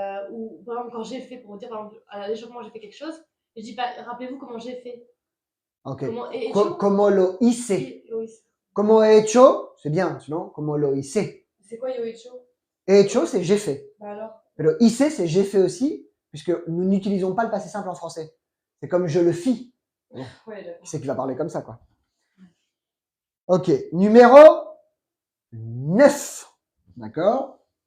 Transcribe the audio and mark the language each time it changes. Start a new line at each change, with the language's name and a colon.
French: Ou par exemple, quand j'ai fait, pour dire, par exemple, à l'échauffement, j'ai fait quelque chose, et je dis pas, rappelez-vous comment j'ai fait. Ok.
Spanish: Comment he hecho. Como lo hice.
French: Oui.
Spanish: Como he hecho,
French: c'est bien, sinon,
Spanish: como lo hice.
French: C'est quoi
Spanish: yo hecho? He hecho,
French: c'est j'ai fait. Bah alors?
Spanish: Pero hice,
French: c'est j'ai fait aussi, puisque nous n'utilisons pas le passé simple en français. C'est comme je le fis. Ouais, d'accord. Qui c'est qui va parler comme ça, quoi. Ok. Numéro 9. D'accord?